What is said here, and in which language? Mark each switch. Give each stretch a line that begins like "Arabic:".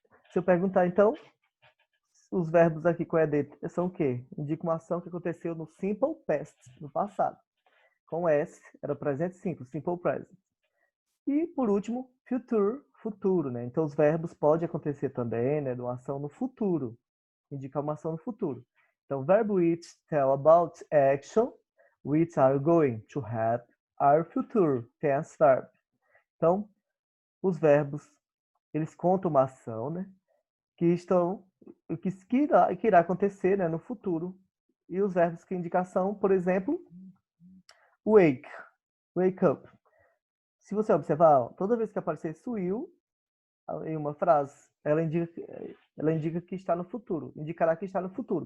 Portuguese: Se eu perguntar, então, os verbos aqui com ED são o quê? Indica uma ação que aconteceu no simple past, no passado. Com S, era presente simples, simple present. E, por último, future, futuro, né? Então, os verbos podem acontecer também, né? De uma ação no futuro. Indica uma ação no futuro.
English: Então, verbo which tell about action, which are going to happen, are future tense verb.
Portuguese: Então, os verbos, eles contam uma ação, né? Que irá acontecer, né, no futuro. E os verbos que indicação, por exemplo, wake, wake up. Se você observar, toda vez que aparecer will em uma frase, ela indica que está no futuro, indicará que está no futuro.